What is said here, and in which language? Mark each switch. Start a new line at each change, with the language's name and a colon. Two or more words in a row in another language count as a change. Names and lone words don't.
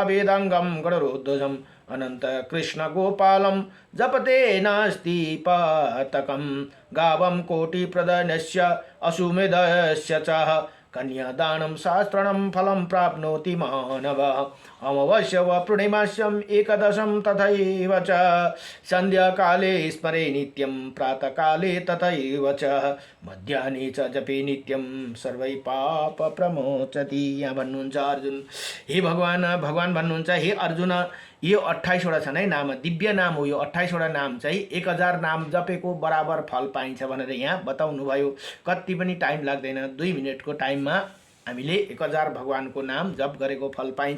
Sanskrit: वेदांगं गरुडध्वजं अनंत कृष्ण गोपालं जपते नास्ति पातकं गावं कोटिप्रदनस्य अश्वमेधस्य च कन्यादानं शास्त्रं फलं प्राप्नोति मानव अमावास्या व पूर्णिमास्याम् एकदशं तथैव च संध्याकाले स्मरे नित्यं प्रातःकाले तथैव च मध्याह्ने च जपे नित्यं सर्वै पाप प्रमोचति।
Nepali: यहाँ भन्नुहुन्छ अर्जुन, हे भगवान भन्नुहुन्छ हे अर्जुन, यो 28 वटा छन् है नाम, दिव्य नाम हो। यो 28 वटा नाम चाहिँ 1000 नाम जपेको बराबर फल पाइन्छ भनेर यहाँ बताउनु भयो। कति पनि टाइम लाग्दैन, 2 मिनेटको टाइममा हामीले 1000 भगवानको नाम जप गरेको फल पाइन्छ।